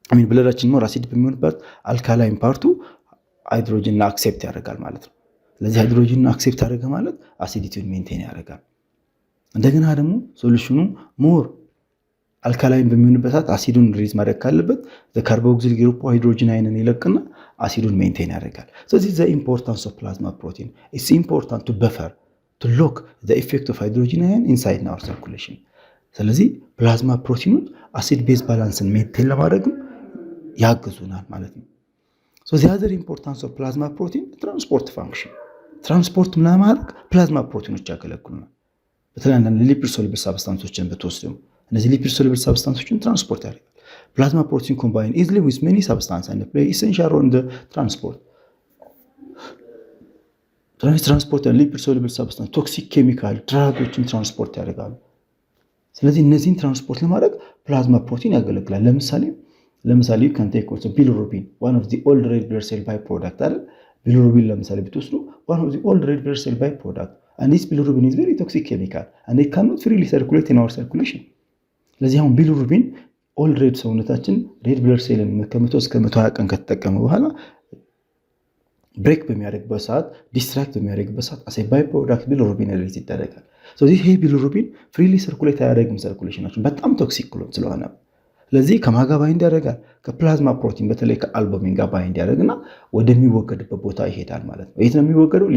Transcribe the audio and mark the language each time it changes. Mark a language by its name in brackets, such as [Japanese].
[Amharic] ብለዳችን ሞር አሲድ በሚሆንበት አልካላይን ፓርቱ ሃይድሮጂን አክሴፕት ያደርጋል ማለት ነው። ስለዚህ ሃይድሮጂን አክሴፕት ያደርገ ማለት አሲዲቲውን ሜንቴን ያደርጋል። እንደገና ደግሞ ሶሉሽኑ ሞር አልካላይን በሚሆንበት ሰዓት አሲዱን ሪሊዝ ማድረግ ካለበት ካርቦክሲል ግሩፕ ሃይድሮጂን አይንን ይለቅና አሲዱን ሜንቴን ያደርጋል። [English] so this is the importance of plasma protein. It's important to buffer to lock the effect of hydrogen ion inside our circulation. [Amharic] ስለዚህ ፕላዝማ ፕሮቲኖች አሲድ ቤዝ ባላንስን ሜንቴን ለማድረግ ያግዙናል ማለት ነው። [English] so the other importance of plasma protein transport function. [Amharic] ትራንስፖርት ለማድረግ ፕላዝማ ፕሮቲኖች ያገለግሉናል። በተለይ አንዳንድ ሊፒድ ሶሉብል ሳብስታንሶችን ብትወስዱ እነዚህ ሊፒድ ሶሉብል ሳብስታንሶችን ትራንስፖርት ያደርጋል። [English] Plasma protein combine easily with many substances and play essential role in the transport. Transport and lipid soluble substance, toxic chemical, [Amharic] ድራጎችን ትራንስፖርት ያደርጋሉ። ስለዚህ እነዚህን ትራንስፖርት ለማድረግ ፕላዝማ ፕሮቲን ያገለግላል። ለምሳሌ [English] you can take also bilirubin, one of the old red blood cell byproduct አይደል? bilirubin [Amharic] ለምሳሌ ብትወስዱ [English] one of the old red blood cell byproduct, and this bilirubin is very toxic chemical and it cannot freely circulate in our circulation. [Amharic] ስለዚህ አሁን bilirubin ኦልሬዲ ሰውነታችን ሬድ ብለድ ሴልን ከ100 እስከ 120 ቀን ከተጠቀመ በኋላ ብሬክ በሚያደርግበት ሰዓት ዲስትራክት በሚያደርግበት ሰዓት አሴ ባይ ፕሮዳክት ቢሊሩቢን ሪሊዝ ይደረጋል። ስለዚህ ይሄ ቢሊሩቢን ፍሪሊ ሰርኩሌት አያደርግም ሰርኩሌሽናችን በጣም ቶክሲክ ስለሆነ ስለዚህ ከማጋ ባይንድ ያደርጋል ከፕላዝማ ፕሮቲን በተለይ ከአልቡሚን ጋር ባይንድ ያደርግና ወደሚወገድበት ቦታ ይሄዳል ማለት ነው። የት ነው የሚወገደው?